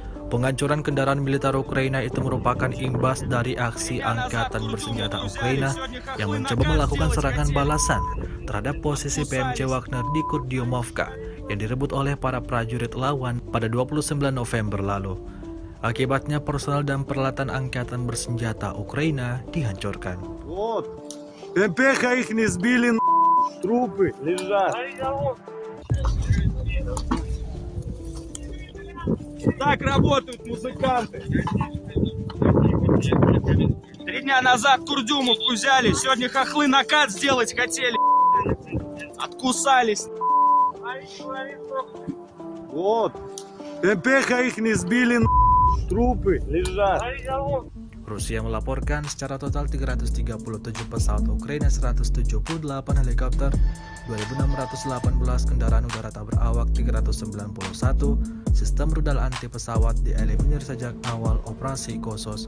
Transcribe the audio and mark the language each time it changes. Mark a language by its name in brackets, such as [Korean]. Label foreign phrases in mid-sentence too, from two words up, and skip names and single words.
[Indonesian] Penghancuran kendaraan militer Ukraina itu merupakan imbas dari aksi Angkatan Bersenjata Ukraina yang mencoba melakukan serangan balasan terhadap posisi PMC Wagner di Kurdiomovka yang direbut oleh para prajurit lawan pada 29 November lalu. Akibatnya personal dan peralatan Angkatan Bersenjata Ukraina dihancurkan. [Russian] МПХ их не сбили, трупы лежат. Так работают музыканты. 3 дня назад Курдюмовку взяли, сегодня хохлы накат сделать хотели. Откусались. Вот. МПХ их не сбили, трупы лежат. [Indonesian] Rusia melaporkan secara total 337 pesawat Ukraina, 178 helikopter, 2.618 kendaraan udara tak berawak, 391 sistem rudal anti pesawat dieliminir sejak awal operasi Khusus.